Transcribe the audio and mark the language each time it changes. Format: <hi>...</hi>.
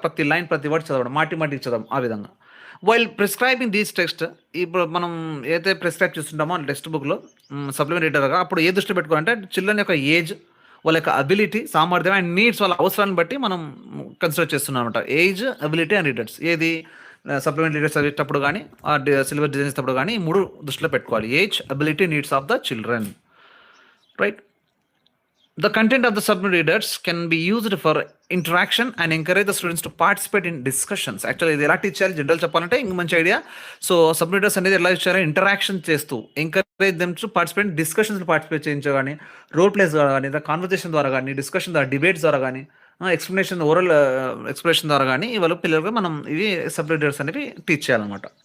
<te>ప్రతి లైన్, ప్రతి వర్డ్ చదవడం, మాటికి చదవడం, ఆ విధంగా.</te> <en>while prescribing these text,</en> <te>ఇప్పుడు మనం ఏదైతే ప్రిస్క్రైబ్ చేస్తుంటామో టెక్స్ట్ బుక్లో సప్లిమెంటరీ రీడర్గా, అప్పుడు ఏ దృష్టి పెట్టుకోవాలంటే చిల్డ్రన్ యొక్క ఏజ్, వాళ్ళ యొక్క అబిలిటీ, సామర్థ్యం అండ్ నీడ్స్, వాళ్ళ అవసరాన్ని బట్టి మనం కన్సిడర్ చేస్తున్నాం అనమాట. Age, ability and readers. ఏది సప్లిమెంటరీ రీడర్స్ చదివేటప్పుడు కానీ, ఆ సిలబస్ డిజైన్ చేసేటప్పుడు కానీ ఈ మూడు దృష్టిలో పెట్టుకోవాలి.</te> <en>Age, ability, needs of the children, right. The content of the supplement readers can be used for interaction and encourage the students to participate in discussions.</en> <te>Actually, ఇది ఎలా టీచ్ చేయాలి జనరల్ చెప్పాలంటే ఇంక మంచి ఐడియా. సో సప్లిమెంట్ రీడర్స్ అనేది ఎలా ఇచ్చారో interaction చేస్తూ</te> <en>encourage them to participate,</en> <te>discussions participate చేయించు కానీ, రోల్ ప్లేస్ ద్వారా కానీ, కాన్వర్జేషన్ ద్వారా కానీ, డిస్కషన్ ద్వారా, డిబేట్స్ ద్వారా కానీ, ఎక్స్ప్లెనేషన్, ఓరల్ ఎక్స్ప్రెషన్ ద్వారా కానీ ఇవాళ పిల్లలకు మనం ఇవి సప్లిమెంట్ రీడర్స్ అనేవి టీచ్ చేయాలన్నమాట.</te>